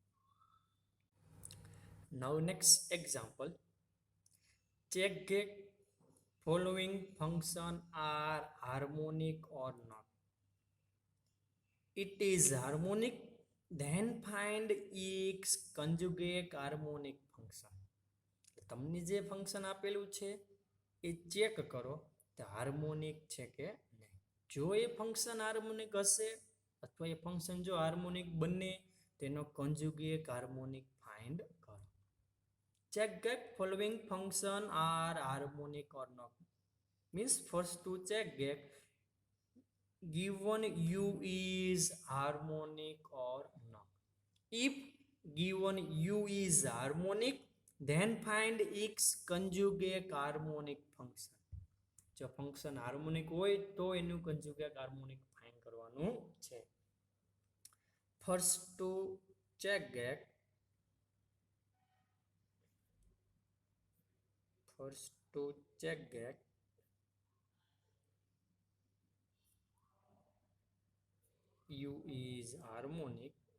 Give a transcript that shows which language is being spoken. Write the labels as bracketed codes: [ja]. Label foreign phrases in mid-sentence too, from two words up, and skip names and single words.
[en] now next example check that following function are harmonic or not it is harmonic then find its conjugate harmonic function [gu] તમને જે ફંક્શન આપેલું છે એ ચેક કરો તો હાર્મોનિક છે કે નહીં જો એ ફંક્શન હાર્મોનિક હશે અથવા એ ફંક્શન જો [en] હાર્મોનિક [gu] બને તેનો [en] conjugate harmonic find કરો check that following function are harmonic or not means first to check that given u is harmonic or not if given u is harmonic then find its conjugate harmonic function [gu] જો ફંક્શન હાર્મોનિક હોય તો એનું conjugate harmonic ફાઇન્ડ કરવાનું છે [en] first to check that u is harmonic